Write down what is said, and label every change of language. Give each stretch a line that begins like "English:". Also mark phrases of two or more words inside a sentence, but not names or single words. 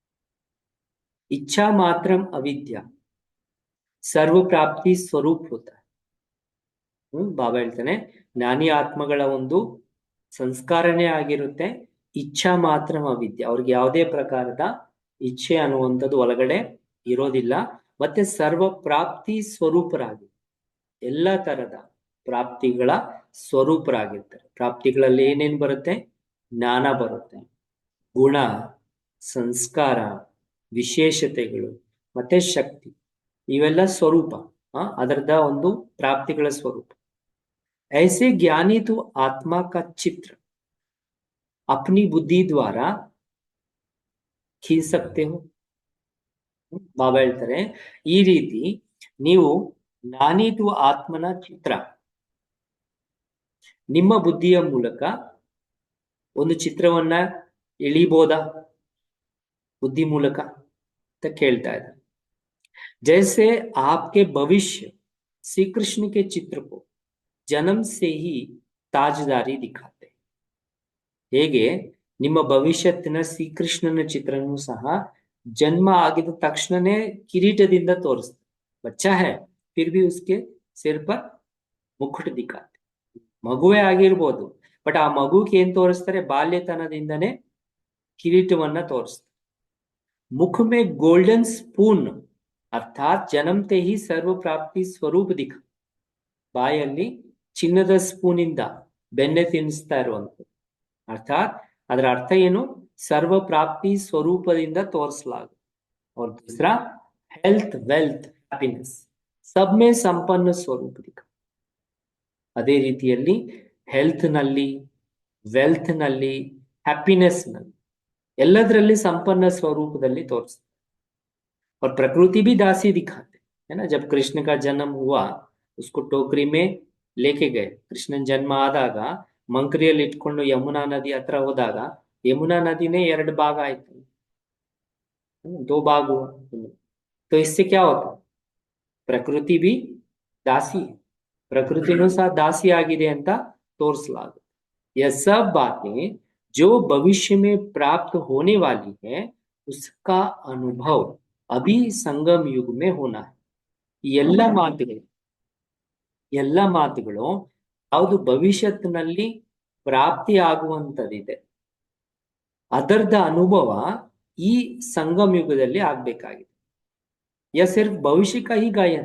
Hindi: इच्छा मात्रम् अविद्या सर्व प्राप्ति स्वरूप होता है।
Kannada: ಬಾಬಾ ಹೇಳ್ತಾನೆ ಜ್ಞಾನಿ ಆತ್ಮಗಳ ಒಂದು ಸಂಸ್ಕಾರನೇ ಆಗಿರುತ್ತೆ
Hindi: इच्छा मात्र अविद्या.
Kannada: ಅವ್ರಿಗೆ ಯಾವುದೇ ಪ್ರಕಾರದ ಇಚ್ಛೆ ಅನ್ನುವಂಥದ್ದು ಒಳಗಡೆ ಇರೋದಿಲ್ಲ. ಮತ್ತೆ ಸರ್ವ ಪ್ರಾಪ್ತಿ ಸ್ವರೂಪರಾಗಿ ಎಲ್ಲ ತರದ ಪ್ರಾಪ್ತಿಗಳ ಸ್ವರೂಪರಾಗಿರ್ತಾರೆ. ಪ್ರಾಪ್ತಿಗಳಲ್ಲಿ ಏನೇನ್ ಬರುತ್ತೆ? ಜ್ಞಾನ ಬರುತ್ತೆ, ಗುಣ, ಸಂಸ್ಕಾರ, ವಿಶೇಷತೆಗಳು ಮತ್ತೆ ಶಕ್ತಿ, ಇವೆಲ್ಲ ಸ್ವರೂಪ, ಅದರದ ಒಂದು ಪ್ರಾಪ್ತಿಗಳ ಸ್ವರೂಪ.
Hindi: ऐसे ज्ञानी तो आत्मा का चित्र अपनी बुद्धि द्वारा खींच सकते हो.
Kannada: ಬಾಬಾ ಹೇಳ್ತಾರೆ ಈ ರೀತಿ ನೀವು ಜ್ಞಾನಿತು ಆತ್ಮನ ಚಿತ್ರ ನಿಮ್ಮ ಬುದ್ಧಿಯ ಮೂಲಕ ಒಂದು ಚಿತ್ರವನ್ನ ಎಳಿಬೋದಾ ಬುದ್ಧಿ ಮೂಲಕ ಅಂತ ಕೇಳ್ತಾ ಇದ್ದಾರೆ.
Hindi: जैसे आपके भविष्य श्री कृष्ण के चित्र को जन्म से ही ताजदारी दिखाते.
Kannada: ಹೇಗೆ ನಿಮ್ಮ ಭವಿಷ್ಯತ್ತಿನ ಶ್ರೀಕೃಷ್ಣನ ಚಿತ್ರನೂ ಸಹ ಜನ್ಮ ಆಗಿದ ತಕ್ಷಣನೇ ಕಿರೀಟದಿಂದ ತೋರಿಸ್ತಾರೆ.
Hindi: बच्चा है फिर भी उसके सिर पर मुकुट दिखाते.
Kannada: ಮಗುವೇ ಆಗಿರ್ಬೋದು, ಬಟ್ ಆ ಮಗುಗೆ ಏನ್ ತೋರಿಸ್ತಾರೆ? ಬಾಲ್ಯತನದಿಂದನೇ ಕಿರೀಟವನ್ನ ತೋರಿಸ್ತಾರೆ.
Hindi: मुख में
English: golden spoon
Hindi: अर्थात जन्मते ही सर्व प्राप्ति स्वरूप दिखा.
Kannada: ಬಾಯಲ್ಲಿ ಚಿನ್ನದ ಸ್ಪೂನ್ ಇಂದ ಬೆಣ್ಣೆ ತಿನ್ನಿಸ್ತಾ ಇರುವಂಥದ್ದು. ಅರ್ಥಾತ್ ಅದರ ಅರ್ಥ ಏನು? ಸರ್ವ ಪ್ರಾಪ್ತಿ ಸ್ವರೂಪದಿಂದ ತೋರಿಸಲಾಗುತ್ತೆ.
Hindi: और दूसरा
English: health, wealth, happiness
Hindi: सब में संपन्न स्वरूप दिखा.
Kannada: ಅದೇ ರೀತಿಯಲ್ಲಿ ಹೆಲ್ತ್ ನಲ್ಲಿ, ವೆಲ್ತ್ ನಲ್ಲಿ, ಹ್ಯಾಪಿನೆಸ್ ನಲ್ಲಿ ಎಲ್ಲದರಲ್ಲಿ ಸಂಪನ್ನ ಸ್ವರೂಪದಲ್ಲಿ ತೋರಿಸ್ತಾರೆ.
Hindi: और प्रकृति भी दासी दिखाते है ना. जब कृष्ण का जन्म हुआ उसको टोकरी में लेके गए.
Kannada: ಕೃಷ್ಣನ್ ಜನ್ಮ ಆದಾಗ ಮಂಕ್ರಿಯಲ್ಲಿ ಇಟ್ಕೊಂಡು ಯಮುನಾ ನದಿ ಹತ್ರ ಹೋದಾಗ ಯಮುನಾ ನದಿನೇ 2 ಭಾಗ ಆಯ್ತು,
Hindi: 2 भाग हुआ. तो इससे क्या होता? ಪ್ರಕೃತಿ भी दासी,
Kannada: ಪ್ರಕೃತಿನೂ ಸಹ ದಾಸಿ ಆಗಿದೆ ಅಂತ ತೋರಿಸಲಾಗುತ್ತೆ.
Hindi: यह सब बातें जो भविष्य में प्राप्त होने वाली है उसका अनुभव अभी संगम युग में होना है.
Kannada: ಎಲ್ಲ ಮಾತುಗಳು ಯಾವುದು ಭವಿಷ್ಯತ್ತಿನಲ್ಲಿ ಪ್ರಾಪ್ತಿ ಆಗುವಂತದಿದೆ ಅದರದ ಅನುಭವ ಈ ಸಂಗಮ ಯುಗದಲ್ಲಿ ಆಗ್ಬೇಕಾಗಿದೆ.
Hindi: यह सिर्फ भविष्य का ही गायन.